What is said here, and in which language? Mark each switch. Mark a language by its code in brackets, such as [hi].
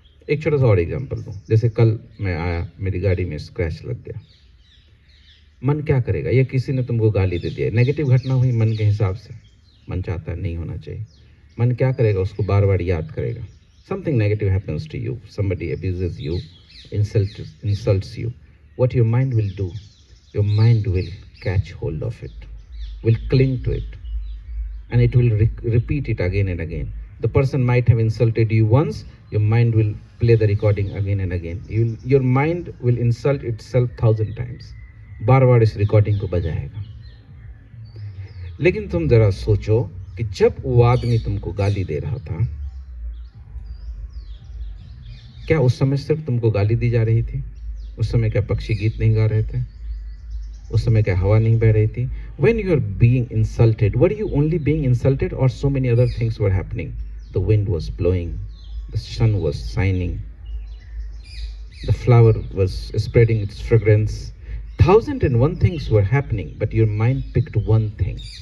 [hi] एक छोटा सा और एग्जांपल दूं, जैसे कल मैं आया, मेरी गाड़ी में स्क्रैच लग गया। मन क्या करेगा? ये किसी ने तुमको गाली दे दिया, नेगेटिव घटना हुई मन के हिसाब से, मन चाहता है नहीं होना चाहिए। मन क्या करेगा? उसको बार बार याद करेगा। [en] Something negative happens to you, somebody abuses you, insults you. What your mind will do? Your mind will catch hold of it, will cling to it, and it will repeat it again and again. The person might have insulted you once, your mind will play the recording again and again. Your mind will insult itself 1,000 times. [hi] बार बार इस recording को बजाएगा। लेकिन तुम जरा सोचो कि जब वो आदमी तुमको गाली दे रहा था, क्या उस समय सिर्फ तुमको गाली दी जा रही थी? उस समय क्या पक्षी गीत नहीं गा रहे थे? उस समय क्या हवा नहीं बह रही थी? [en] When you are being insulted, were you only being insulted or so many other things were happening? The wind was blowing, the sun was shining, the flower was spreading its fragrance. 1,001 things were happening, but your mind picked one thing.